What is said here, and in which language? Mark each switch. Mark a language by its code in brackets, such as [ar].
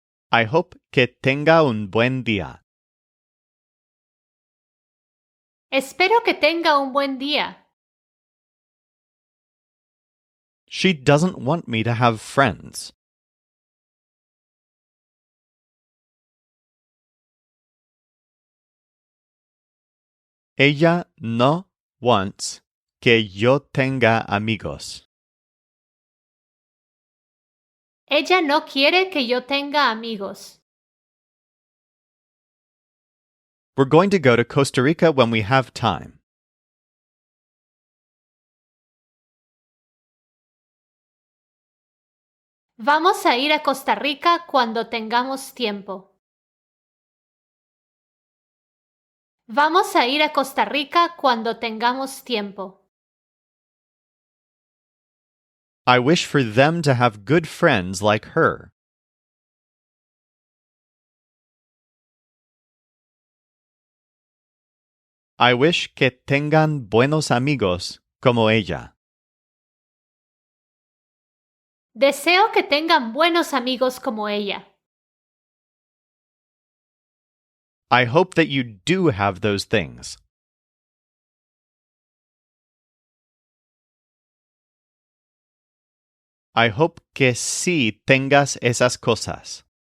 [en] I hope [es] que tenga un buen día. Espero que tenga un buen día. [en] She doesn't want me to have friends. [es] Ella no [en] wants [es] que yo tenga amigos. Ella no quiere que yo tenga amigos. [en] We're going to go to Costa Rica when we have time. [es] Vamos a ir a Costa Rica cuando tengamos tiempo. Vamos a ir a Costa Rica cuando tengamos tiempo. [en] I wish for them to have good friends like her. I wish [es] que tengan buenos amigos como ella. Deseo que tengan buenos amigos como ella. [en] I hope that you do have those things. I hope [es] que sí tengas esas cosas.